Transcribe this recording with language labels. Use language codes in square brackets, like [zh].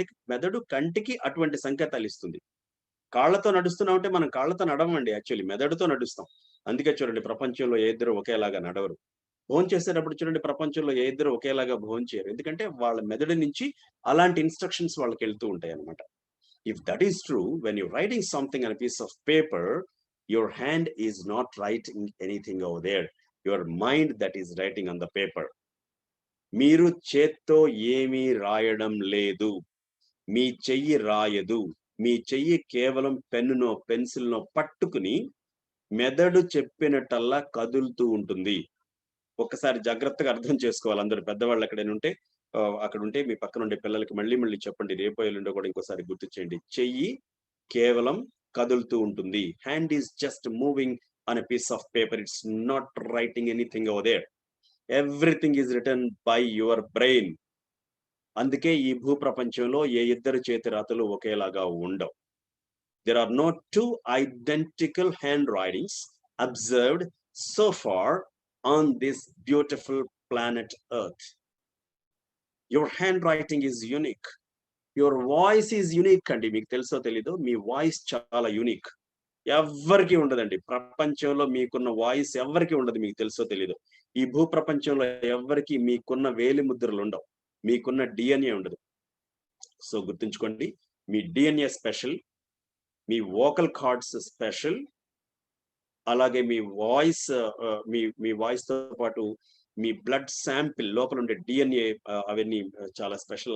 [te] మెదడు కంటికి అటువంటి సంకేతాలు ఇస్తుంది. కాళ్ళతో నడుస్తున్నామంటే మనం కాళ్ళతో నడవమండి యాక్చువల్లీ. మెదడుతో నడుస్తాం. అందుకే చూడండి ప్రపంచంలో ఏ ఇద్దరు ఒకేలాగా నడవరు. భోంచేసేటప్పుడు చూడండి ప్రపంచంలో ఏ ఇద్దరు ఒకేలాగా భోంచేయరు. ఎందుకంటే వాళ్ళ మెదడు నుంచి అలాంటి ఇన్‌స్ట్రక్షన్స్ వాళ్ళకెళ్తూ ఉంటాయన్నమాట. [en] If that is true, when you're writing something on a piece of paper, your hand is not writing anything over there. Your mind that is writing on the paper. [te] మీరు చేత్తో ఏమీ రాయడం లేదు. మీ చెయ్యి రాయదు. మీ చెయ్యి కేవలం పెన్నునో, పెన్సిల్‌నో పట్టుకుని మెదడు చెప్పినట్టల్లా కదులుతూ ఉంటుంది. ఒక్కసారి జాగ్రత్తగా అర్థం చేసుకోవాలి అందరూ పెద్దవాళ్ళు ఎక్కడైనా ఉంటే అక్కడుంటే మీ పక్కన ఉండే పిల్లలకి మళ్ళీ మళ్ళీ చెప్పండి. రేపో ఎల్లుండో కూడా ఇంకోసారి గుర్తు చేయండి. చెయ్యి కేవలం కదులుతూ ఉంటుంది. [en] Hand is just moving on a piece of paper. It's not writing anything over there. Everything is written by your brain. [te] అందుకే ఈ భూప్రపంచంలో ఏ ఇద్దరు చేతి రాతలు ఒకేలాగా ఉండవు. [en] There are no two identical handwritings observed so far on this beautiful planet Earth. Your handwriting is unique. Your voice is unique అండి. [te] మీకు తెలుసో తెలీదో మీ వాయిస్ చాలా యూనిక్. ఎవ్వరికి ఉండదండి ప్రపంచంలో. మీకున్న వాయిస్ ఎవరికి ఉండదు, మీకు తెలుసో తెలీదు. ఈ భూప్రపంచంలో ఎవరికి మీకున్న వేలి ముద్రలు ఉండవు, మీకున్న డిఎన్ఏ ఉండదు. సో గుర్తుంచుకోండి, మీ డిఎన్ఏ స్పెషల్, మీ వోకల్ కార్డ్స్ స్పెషల్, అలాగే మీ వాయిస్ మీ వాయిస్ తో పాటు మీ బ్లడ్ శాంపిల్ లోపల ఉండే డిఎన్ఏ అవన్నీ చాలా స్పెషల్.